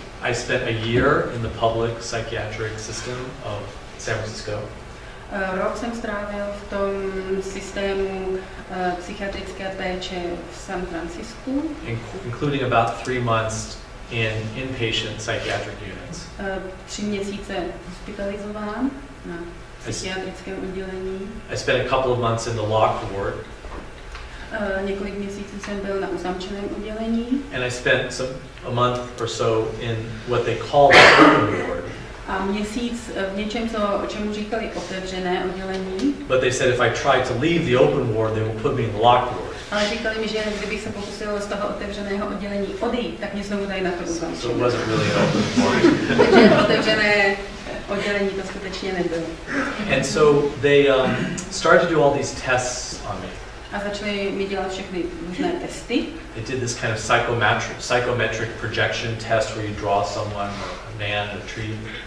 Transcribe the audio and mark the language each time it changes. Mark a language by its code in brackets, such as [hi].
[en] I spent a year in the public psychiatric system of San Francisco. [cs] Rok jsem strávil v tom systému psychiatrické péče v San Francisku. [en] Including about 3 months in inpatient psychiatric units. [cs] 3 měsíce hospitalizován na psychiatrickém oddělení. [en] I spent a couple of months in the locked ward. [cs] Několik měsíců jsem byl na uzamčeném oddělení. [en] And I spent a month or so in what they call the open ward. [cs] A měsíc v něčem, čemu říkali otevřené oddělení. [en] But they said if I tried to leave the open ward, they will put me in the locked ward. [cs] Ale říkali mi, že kdybych se pokusil z toho otevřeného oddělení odejít, tak mě znovu dají na to uzamčené. [en] So it wasn't really an open ward. [cs] Takže otevřené oddělení to skutečně nebylo. [en] And so they started to do all these tests on me. [cs] A začali mi dělat všechny různé testy. [en] They did this kind of psychometric projection test where you draw someone, a man, a tree.